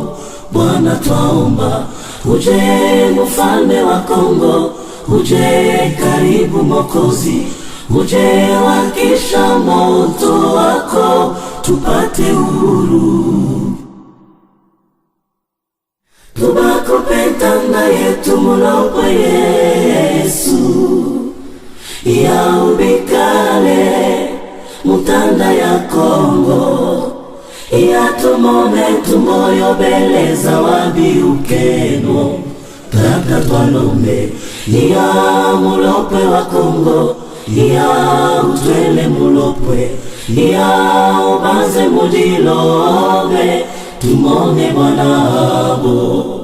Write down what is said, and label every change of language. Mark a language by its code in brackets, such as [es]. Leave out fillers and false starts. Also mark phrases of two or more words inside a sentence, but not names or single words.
[sw] Bwana twaomba, uje mfalme wa Kongo, uje karibu Mwokozi, uje wakisha moto wako tupate uhuru. [lu] Tubakupenda yetu mulopo Yesu, ya ubikale mutanda ya Kongo, ya tumone tumoyo beleza wabiukeno. Tata twalombe, ya mulopwe wa Kongo, ya utwele mulopwe, ya ubanze mudilobe, tumone Bwanabo.